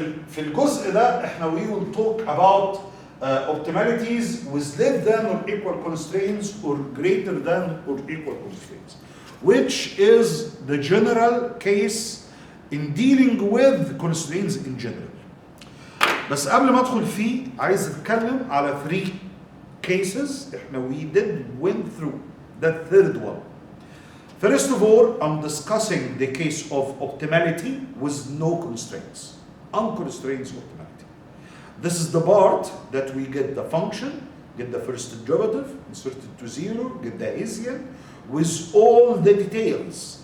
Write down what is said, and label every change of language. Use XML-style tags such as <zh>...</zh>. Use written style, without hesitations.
<ar>في الجزء ده احنا</ar> <en>we will talk about optimalities with less than or equal constraints or greater than or equal constraints, which is the general case in dealing with constraints in general.</en> <ar>بس قبل ما ادخل فيه عايز اتكلم على 3 cases احنا</ar> <en>we went through the third one. First of all, I'm discussing the case of optimality with no constraints. Unconstrained optimality. This is the part that we get the function, get the first derivative, insert it to 0, get the Hessian with all the details.</en>